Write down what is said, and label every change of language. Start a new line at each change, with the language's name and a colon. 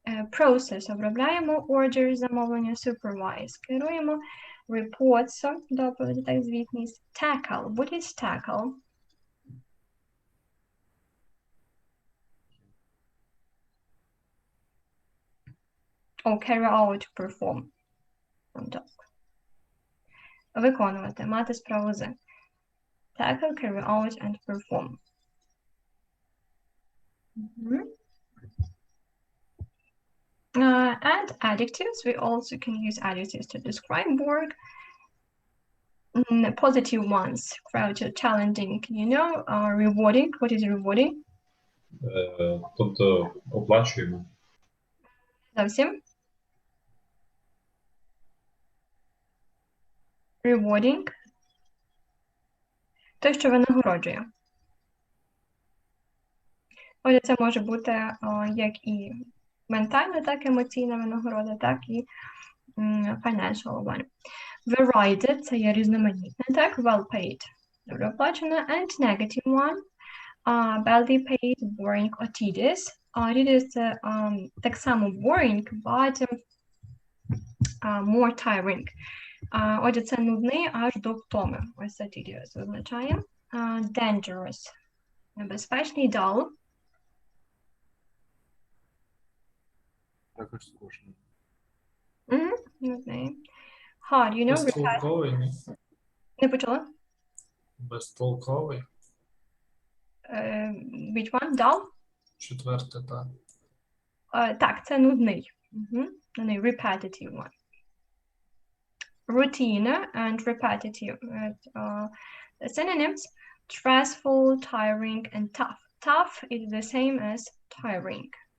Ukrainian: Process обробляємо, order замовлення, supervise керуємо, reports доповіді, так, звітність, tackle.
English: What is tackle? Or carry out, perform.
Ukrainian: Виконувати, мати справу з.
English: Tackle, carry out and perform. And adjectives, we also can use adjectives to describe work. Positive ones, crucial, challenging, you know, rewarding. What is rewarding?
Ukrainian: Тобто оплачуємо. Зовсім. Rewarding. Те, що винагороджує. Отже, це може бути як і ментальна, так і емоційна винагорода, так і
English: financial one. Varied –
Ukrainian: це є різноманітне, так,
English: well paid,
Ukrainian: добре оплачена,
English: and negative one, badly paid, boring or tedious. Tedious –
Ukrainian: це так само
English: boring, but more tiring.
Ukrainian: Отже, це нудний аж до втоми. Ось це tedious означає.
English: Dangerous – небезпечний, dull.
Ukrainian: Також скучно. Нудний.
English: Hard, you know,
Ukrainian: Безтолковий, ні? не почула? Безтолковий.
English: Which one? Dull?
Ukrainian: Четверте, так. Так, це нудний. Нудний,
English: repetitive one. routine and repetitive. The synonyms: stressful, tiring, and tough. Tough is the same as tiring.